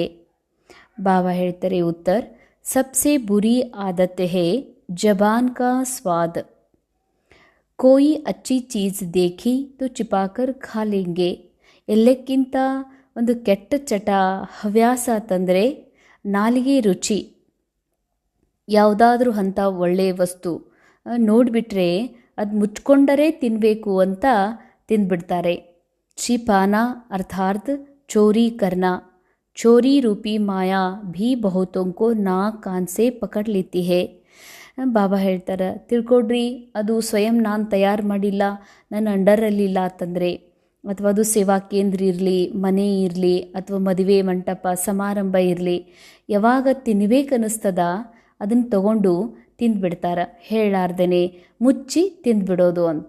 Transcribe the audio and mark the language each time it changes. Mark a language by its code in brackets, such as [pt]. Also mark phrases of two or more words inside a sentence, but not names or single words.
[kn] ಬಾಬಾ ಹೇಳ್ತಾರೆ ಉತ್ತರ, [hi] सबसे बुरी आदत है ज़बान का स्वाद, कोई अच्छी चीज़ देखी तो छिपाकर खा लेंगे. [kn] ಎಲ್ಲಕ್ಕಿಂತ ಒಂದು ಕೆಟ್ಟ ಚಟ ಹವ್ಯಾಸ ಅಂತಂದರೆ ನಾಲಿಗೆ ರುಚಿ. ಯಾವುದಾದ್ರೂ ಅಂಥ ಒಳ್ಳೆಯ ವಸ್ತು ನೋಡಿಬಿಟ್ರೆ ಅದು ಮುಚ್ಕೊಂಡರೆ ತಿನ್ನಬೇಕು ಅಂತ ತಿಂದ್ಬಿಡ್ತಾರೆ. [hi] छिपाना अर्थात चोरी करना, चोरी रूपी माया भी बहुतों को नाक कान से पकड़ लेती है. [kn] ಬಾಬಾ ಹೇಳ್ತಾರೆ, ತಿಳ್ಕೊಡ್ರಿ ಅದು ಸ್ವಯಂ ನಾನು ತಯಾರು ಮಾಡಿಲ್ಲ, ನನ್ನ ಅಂಡರಲ್ಲಿಲ್ಲ ಅಂತಂದರೆ, ಅಥವಾ ಅದು ಸೇವಾ ಕೇಂದ್ರ ಇರಲಿ, ಮನೆ ಇರಲಿ, ಅಥವಾ ಮದುವೆ ಮಂಟಪ ಸಮಾರಂಭ ಇರಲಿ, ಯಾವಾಗ ತಿನ್ಬೇಕನ್ನಿಸ್ತದ ಅದನ್ನು ತಗೊಂಡು ತಿಂದುಬಿಡ್ತಾರೆ, ಹೇಳಾರ್ದೇ ಮುಚ್ಚಿ ತಿಂದುಬಿಡೋದು ಅಂತ.